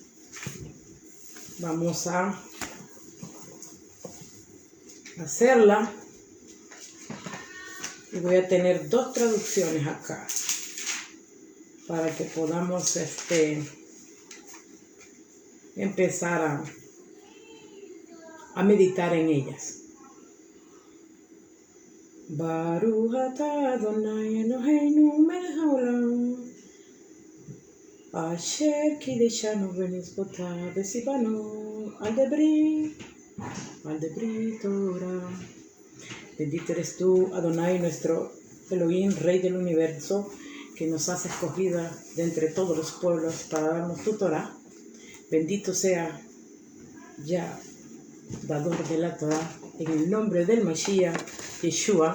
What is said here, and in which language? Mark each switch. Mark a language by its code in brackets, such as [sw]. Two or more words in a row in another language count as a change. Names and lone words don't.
[es] Vamos a hacerla y voy a tener dos traducciones acá para que podamos empezar a meditar en ellas. [he] ברוך אתה אדוני אלוהינו מלך העולם אשר קדשנו במצוותיו וציוונו על דברי תורה. [es] Bendito eres tú, Adonai, nuestro Elohim, Rey del universo, que nos has escogido de entre todos los pueblos para darnos tu Torah. Bendito sea ya, dador de la Torah, en el nombre del Mashiach, Yeshua.